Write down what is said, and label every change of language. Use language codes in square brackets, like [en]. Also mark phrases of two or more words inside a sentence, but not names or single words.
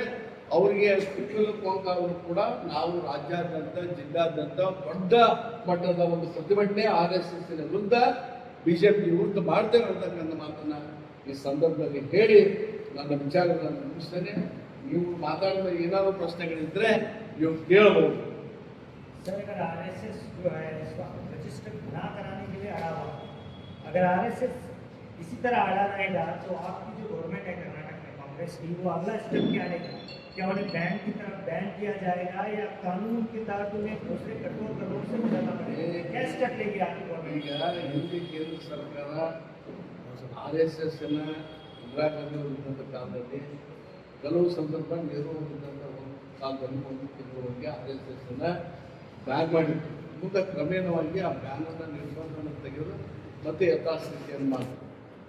[kn] ಅವರಿಗೆ ಅವರು ಕೂಡ ನಾವು ರಾಜ್ಯಾದ್ಯಂತ ಜಿಲ್ಲಾದ್ಯಂತ ದೊಡ್ಡ ಮಟ್ಟದ ಒಂದು ಪ್ರತಿಭಟನೆ RSSನ ವಿರುದ್ಧ BJP ವಿರುದ್ಧ ಮಾಡ್ತೇವೆ ಅಂತಕ್ಕಂಥ ಮಾತನ್ನ ಈ ಸಂದರ್ಭದಲ್ಲಿ ಹೇಳಿ ನನ್ನ ವಿಚಾರಗಳನ್ನು ಮುಗಿಸ್ತೇನೆ. ನೀವು ಮಾತಾಡಿದ ಏನಾದರೂ ಪ್ರಶ್ನೆಗಳಿದ್ರೆ ನೀವು ಕೇಳಬಹುದು. [hi] सर, अगर RSS जो है इसको रजिस्टर ना कराने के लिए अड़ा हुआ, अगर RSS इसी तरह अड़ा रहेगा तो आपकी जो गवर्नमेंट है कर्नाटक में कांग्रेस की, वो अगला स्टेप क्या लेगा? क्या उन्हें बैन की तरफ बैन किया जाएगा या कानून के तहत उन्हें दूसरे कठोर कदमों से बचाना पड़ेगा? क्या स्टेप लेगी आपकी गवर्नमेंट? [kn] ಈಗ ಹಿಂದೆ ಕೇಂದ್ರ ಸರ್ಕಾರ RSSನ ಇಂದಿರಾ ಗಾಂಧಿ ಇದ್ದಂಥ ಕಾಲದಲ್ಲಿ ಕೆಲವು ಸಂದರ್ಭ ನೆಹರು ಇದ್ದಂಥ ಒಂದು ಕಾಲದಲ್ಲಿ 1 ತಿಂಗಳವರೆಗೆ RSSನ ಬ್ಯಾನ್ ಮಾಡಿತ್ತು. ಮುಂದೆ ಕ್ರಮೇಣವಾಗಿ ಆ ಬ್ಯಾನನ್ನು ನಿರ್ಬಂಧನ ತೆಗೆದು ಮತ್ತೆ ಯಥಾಸ್ಥಿತಿಯನ್ನು ಮಾಡಿದ್ರು.